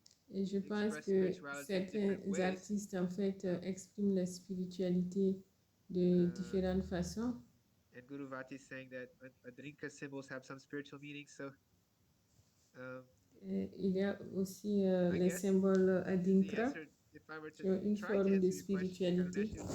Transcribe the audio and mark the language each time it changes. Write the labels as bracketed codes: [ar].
[fr] Et je pense que certains artistes en fait expriment la spiritualité de différentes façons. [en] And Guruvati is saying that Adrinka symbols have some spiritual meaning. So [fr] il y a aussi les symboles Adinkra qui ont une forme de spiritualité.